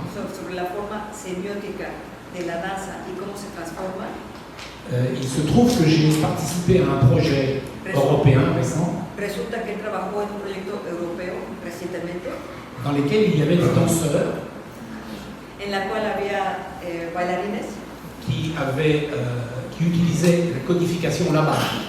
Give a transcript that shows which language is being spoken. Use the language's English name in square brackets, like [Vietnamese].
[Spanish] Sobre la forma semiótica de la danza y cómo se transforma. [French] Il se trouve que j'ai participé à un projet européen récent [Spanish] Resulta que él trabajó en un proyecto europeo recientemente, [French] dans lequel il y avait des danseurs [Spanish] en la cual había bailarines [French] qui utilisaient la codification là-bas,